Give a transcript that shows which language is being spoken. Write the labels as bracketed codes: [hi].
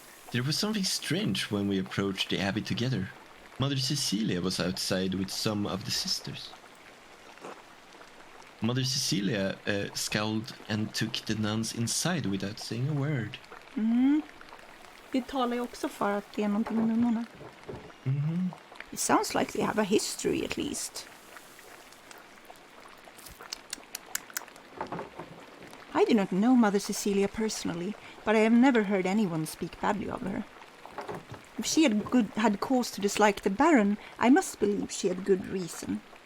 [en] There was something strange when we approached the abbey together. Mother Cecilia was outside with some of the sisters. Mother Cecilia scowled and took the nuns inside without saying a word. [sv] Det talar ju också för att det är någonting med nunnorna. [en] It sounds like they have a history at least. I do not know Mother Cecilia personally, but I have never heard anyone speak badly of her. If she had cause to dislike the Baron, I must believe she had good reason.